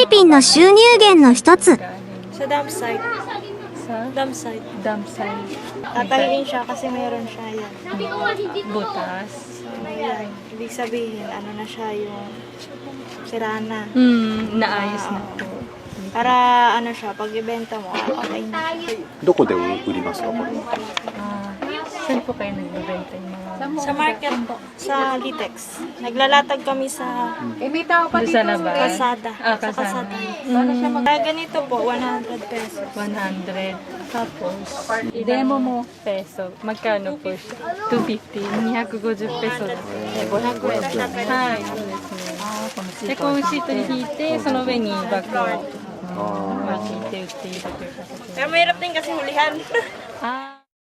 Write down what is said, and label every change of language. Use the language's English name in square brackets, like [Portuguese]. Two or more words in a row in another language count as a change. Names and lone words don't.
[Japanese] 人の収入源の一つ。 [Filipino] Sa [English] dump site. [Filipino] Sa [English] Dump site. dump site. [Filipino] Tatanggalin siya kasi mayroon siya yan. Butas. So, yan. Ibig sabihin, ano na siya yung sira na. Naayos na po. Para ano siya, pag ibenta mo, okay na siya. [Japanese] どこで売りますかこれ？ [Filipino] Saan po kayo nagbebenta yung mga... Sa market po, sa Litex. Naglalatag kami sa Doon sa labas? kalsada. Ah, Sa kalsada. kalsada. Kaya ganito po, 100 pesos. 100. Tapos, demo mo peso. Magkano po siya? 250. 250 peso [Japanese] だと。500円。はい。そうですね。で、こうシートに引いて、その上にバッグを巻いて売っているという形で。 [Filipino] Pero mahirap din kasi hulihan. Ah.